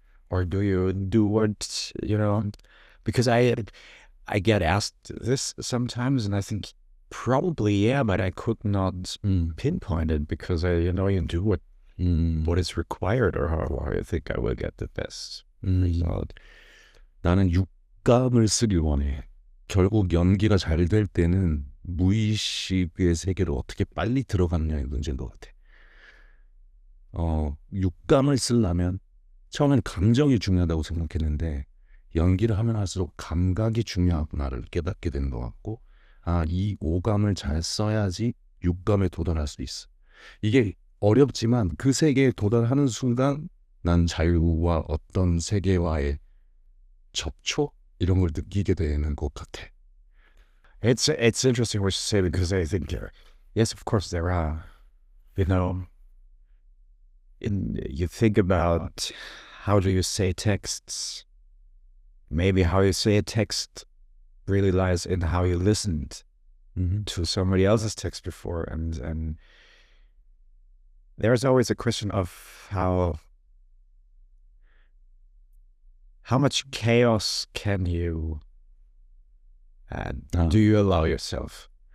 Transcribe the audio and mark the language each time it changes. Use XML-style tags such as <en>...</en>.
<en>Or do you do what, you know, because I get asked this sometimes and I think probably, yeah, but I could not pinpoint it because you do what is required or how I think I will get the best result.</en> <ko>나는 육감을 쓰길 원해. 결국 연기가 잘 될 때는 무의식의 세계로 어떻게 빨리 들어가느냐의 문제인 것 같아. 육감을 쓰려면 처음엔 감정이 중요하다고 생각했는데 연기를 하면 할수록 감각이 중요하구나를 깨닫게 되는 것 같고 이 오감을 잘 써야지 육감에 도달할 수 있어. 이게 어렵지만 그 세계에 도달하는 순간 난 자유와 어떤 세계와의 접촉 이런 걸 느끼게 되는 것 같아.</ko> <en>It's interesting what you say because I think yes, of course there are, you know, you think about how do you say texts. Maybe how you say a text really lies in how you listened to somebody else's text before, and there's always a question of how much chaos can you do you allow yourself?</en>